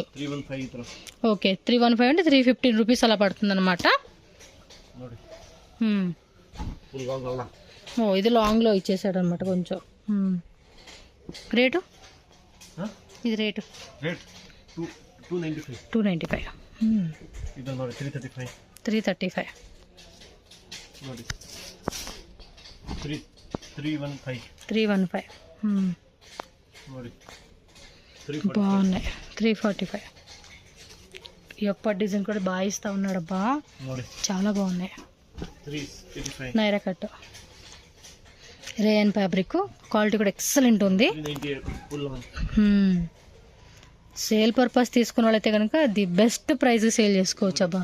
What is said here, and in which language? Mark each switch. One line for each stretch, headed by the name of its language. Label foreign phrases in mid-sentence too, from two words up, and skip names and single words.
Telugu: 315 ఇతర. ఓకే 315 అంటే 315 రూపీస్ అలా పడుతుంది అనమాట. ನೋಡಿ
English: full long
Telugu: అలా. ఓ ఇది లాంగ్లో ఇచ్చేసాడు అనమాట కొంచెం. రేటు ఇది రేటు రేట్ 295. 295.
Kannada: ಇದು ನೋಡಿ 335.
Telugu: 335.
Kannada: ನೋಡಿ 315.
Telugu: 315.
Kannada: ನೋಡಿ 345.
Telugu: బాగున్నాయి. 345. ఈ ఒక్క డిజైన్ కూడా బాగా ఇస్తా ఉన్నాడు అబ్బా,
Kannada: ನೋಡಿ
Telugu: చాలా బాగున్నాయి. 385.
English: Naira cut rayon fabric,
Telugu: క్వాలిటీ కూడా ఎక్సలెంట్ ఉంది.
English: 398 full long. sale purpose
Telugu: తీసుకున్న వాళ్ళైతే కనుక
English: the best price sale
Telugu: చేసుకోవచ్చు అబ్బా.